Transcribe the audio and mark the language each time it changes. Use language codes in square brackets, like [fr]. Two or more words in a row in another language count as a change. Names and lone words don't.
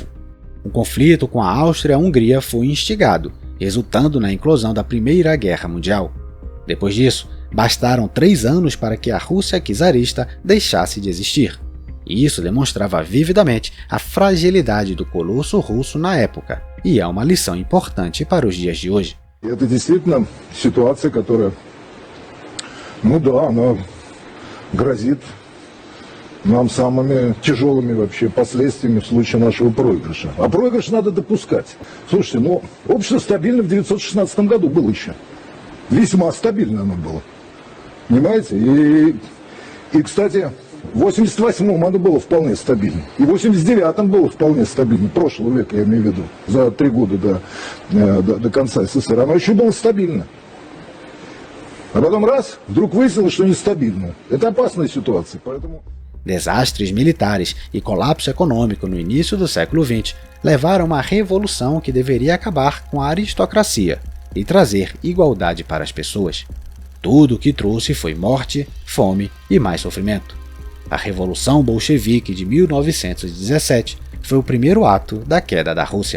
[pt] O conflito com a Áustria-Hungria foi instigado, resultando na inclusão da Primeira Guerra Mundial. Depois disso, bastaram 3 anos para que a Rússia czarista deixasse de existir. E isso demonstrava vividamente a fragilidade do colosso russo na época, e é uma lição importante para os dias de hoje. [ru] Это действительно ситуация, которая, она грозит нам самыми тяжелыми вообще последствиями в случае нашего проигрыша. А проигрыш надо допускать. Слушайте, общество стабильно в 1916 году было еще. Весьма стабильно оно было. Понимаете? И кстати, в 88-м оно было вполне стабильно. И в 89-м было вполне стабильно. Прошлого века, я имею в виду. За 3 года до конца СССР. Оно еще было стабильно. А потом раз, вдруг выяснилось, что нестабильно. Это опасная ситуация, поэтому... [pt] Desastres militares e colapso econômico no início do século XX levaram a uma revolução que deveria acabar com a aristocracia e trazer igualdade para as pessoas. Tudo o que trouxe foi morte, fome e mais sofrimento. A Revolução Bolchevique de 1917 foi o primeiro ato da queda da Rússia.